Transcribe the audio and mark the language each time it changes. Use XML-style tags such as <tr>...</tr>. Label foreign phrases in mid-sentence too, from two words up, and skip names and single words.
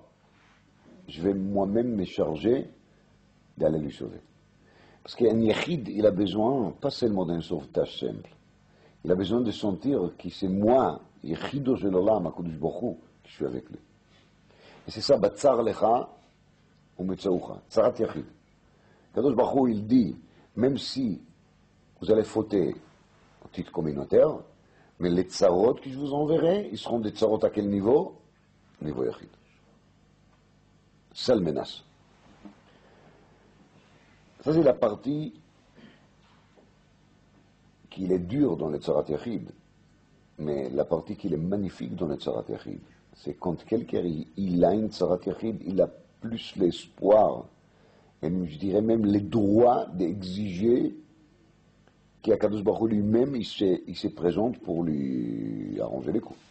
<fr>Je vais moi-même me charger d'aller lui sauver. Parce qu'un Yachid, il a besoin, pas seulement d'un sauvetage simple, il a besoin de sentir que c'est moi,</fr> <he>יחידו של עולם, הקדוש ברוך הוא,</he> <fr>qui suis avec lui. Et c'est ça,</fr> <he>בצר לך, ומצאוך, צרת יחיד. קדוש ברוך הוא,</he> <fr>il dit, même si vous allez fauter au titre communautaire, mais les tsarot que je vous enverrai, ils seront des tsarot à quel niveau? Niveau Yachid. Seule menace. Ça, c'est la partie qui est dure dans le</fr> <he>צרת יחיד,</he> <fr>mais la partie qui est magnifique dans le</fr> <he>צרת יחיד,</he> <fr>c'est quand quelqu'un il a une</fr> <he>צרת יחיד,</he> <fr>il a plus l'espoir, et je dirais même les droits d'exiger qu'</fr> <he>הקדוש ברוך הוא</he> <fr>lui-même il se présente pour lui arranger les coups.</fr>